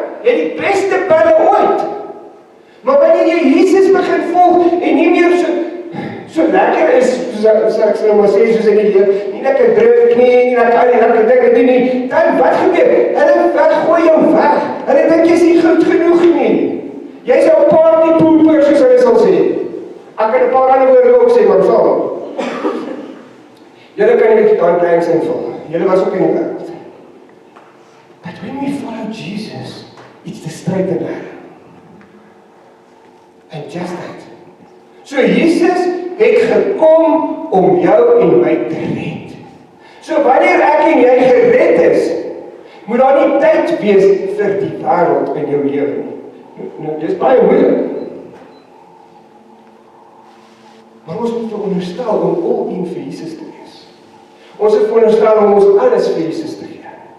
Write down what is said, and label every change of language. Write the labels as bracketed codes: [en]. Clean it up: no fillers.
[af] Jy die beste pelle ooit. Maar wanneer jy Jesus begin volg en nie meer so lekker is, soos ek nou maar sê, soos in die lewe, nie lekker druk nie, nie lekker dinge doen nie, dan wat gebeur? Hulle gooi jou weg. Hulle dink jy's nie goed genoeg nie. Jy's 'n [en] party pooper, [af] soos hulle sal sê. Ek kan 'n paar ander woorde ook sê, maar saam. Julle kan nie met die tanklings invul. Julle was ook in die wêreld. [en] But when we follow Jesus, it's the straight and narrow. And just that. [af] So Jesus het gekom om jou en my te red. So wanneer ek en jy gered is, moet daar nie tyd wees vir die wêreld in jou lewe nie. Nou, dis baie moeilik. Maar ons moet veronderstel om [en] all in [af] vir Jesus te wees. Ons het veronderstel om ons alles vir Jesus te gee.